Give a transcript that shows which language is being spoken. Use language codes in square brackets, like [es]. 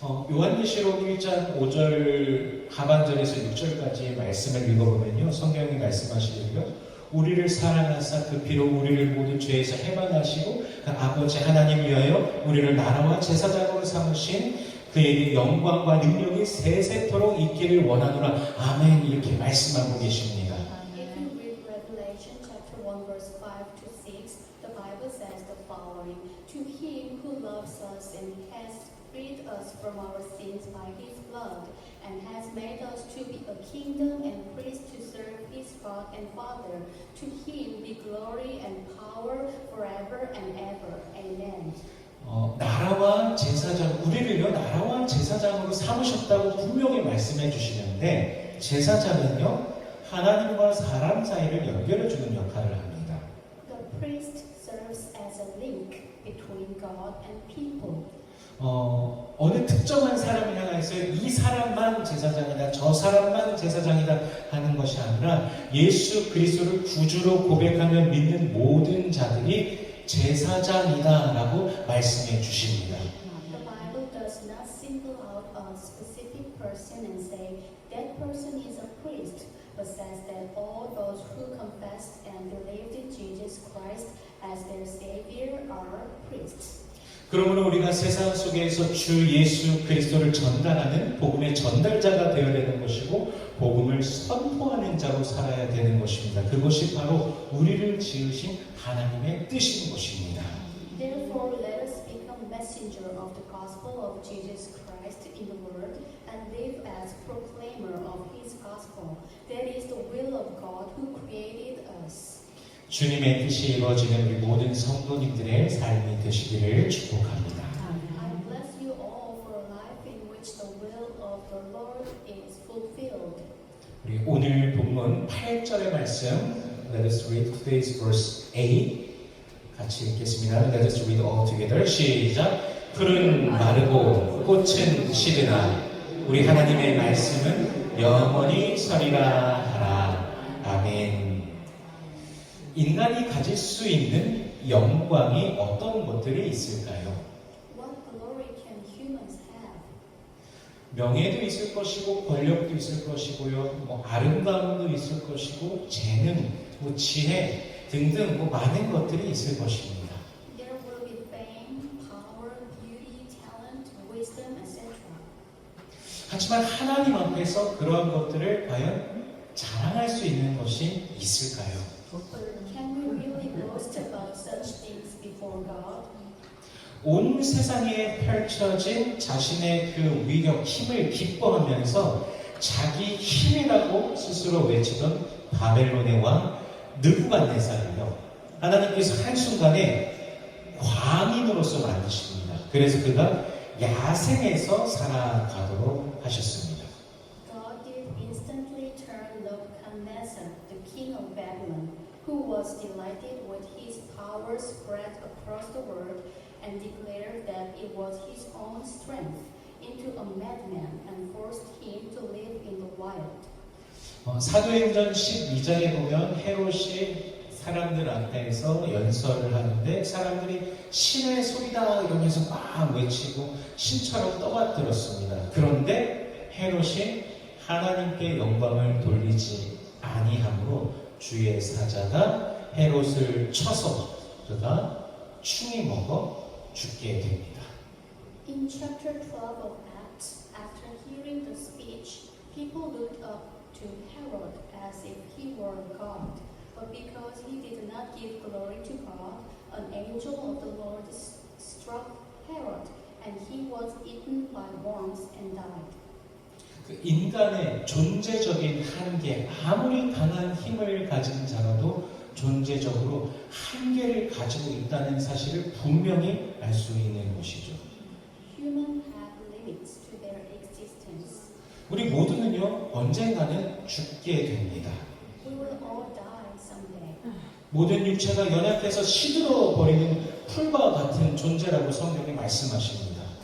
[ko] 요한계시록 1장 5절 하반절에서 6절까지의 말씀을 읽어보면요, 성경이 말씀하시기를요, 우리를 사랑하사 그 피로 우리를 모든 죄에서 해방하시고 그 아버지 하나님 위하여 우리를 나라와 제사장으로 삼으신 그에게 영광과 능력이 세세토록 있기를 원하노라. 아멘. 이렇게 말씀하고 계십니다. [en] If you read Revelation chapter 1 verse 5 to 6, the Bible says the following: To him who loves us and has freed us from our sins by his blood, and has made us to be a kingdom and priests to serve his God and Father, to him be glory and power forever and ever. Amen. [ko] 나라와 제사장, 우리를요, 나라와 제사장으로 삼으셨다고 분명히 말씀해 주시는데, 제사장은요, 하나님과 사람 사이를 연결해주는 역할을 합니다. [en] The priest serves as a link between God and people. [ko] 어느 특정한 사람을 향해서 이 사람만 제사장이다, 저 사람만 제사장이다 하는 것이 아니라 예수 그리스도를 구주로 고백하며 믿는 모든 자들이 제사장이다라고 말씀해 주십니다. [en] The Bible does not single out a specific person and say that person is a priest, but says that all those who confessed and believed in Jesus Christ as their Savior are priests. [ko] 그러므로 우리가 세상 속에서 주 예수 그리스도를 전달하는 복음의 전달자가 되어야 되는 것이고 복음을 선포하는 자로 살아야 되는 것입니다. 그것이 바로 우리를 지으신 하나님의 뜻인 것입니다. [en] Therefore, let us become messenger of the gospel of Jesus Christ in the world and live as proclaimer of His gospel. That is the will of God who created us. [ko] 주님의 뜻이 이루어지는 우리 모든 성도님들의 삶이 되시기를 축복합니다. [en] I bless you all for a life in which the will of the Lord is fulfilled. [ko] 우리 오늘 본문 8절의 말씀 [en] Let us read today's verse 8 [ko] 같이 읽겠습니다. [en] Let us read all together. [ko] 시작. 풀은 마르고 꽃은 시드나 우리 하나님의 말씀은 영원히 서리라 하라. 아멘. 인간이 가질 수 있는 영광이 어떤 것들이 있을까요? [en] What glory can humans have? [ko] 명예도 있을 것이고 권력도 있을 것이고요. 아름다움도 있을 것이고 재능, 지혜 등등 많은 것들이 있을 것입니다. [en] There will be fame, power, beauty, talent, wisdom, etc. [ko] 하지만 하나님 앞에서 그러한 것들을 과연 자랑할 수 있는 것이 있을까요? [en] But can we really boast about such things before God? [ko] 온 세상에 펼쳐진 자신의 그 위력, 힘을 기뻐하면서 자기 힘이라고 스스로 외치던 바벨론의 왕 느부갓네살을요, 하나님께서 한순간에 광인으로서 만드십니다. 그래서 그가 야생에서 살아가도록 하셨습니다. [en] God did instantly turn Nebuchadnezzar, the king of Babylon, who was delighted with his power spread across the world and declared that it was his own strength, into a madman and forced him to live in the wild. [ko] 사도행전 12장에 보면 헤롯이 사람들 앞에서 연설을 하는데 사람들이 신의 소리다 이러면서 막 외치고 신처럼 떠받들었습니다. 그런데 헤롯이 하나님께 영광을 돌리지 아니함으로 주의 사자가 헤롯을 쳐서 그가 충이 먹어 죽게 됩니다. [en] In chapter 12 of Acts, after hearing the speech, people looked up to Herod as if he were God. But because he did not give glory to God, an angel of the Lord struck Herod, and he was eaten by worms and died. [ko] 그 인간의 존재적인 한계, 아무리 강한 힘을 가진 자라도 존재적으로 한계를 가지고 있다는 사실을 분명히 알 수 있는 것이죠. [en] Humans have limits to their existence. [ko] 우리 모두는요, 언젠가는 죽게 됩니다. [en] We will all die someday. [ko] 모든 육체가 연약해서 시들어 버리는 풀과 같은 존재라고 성경이 말씀하십니다.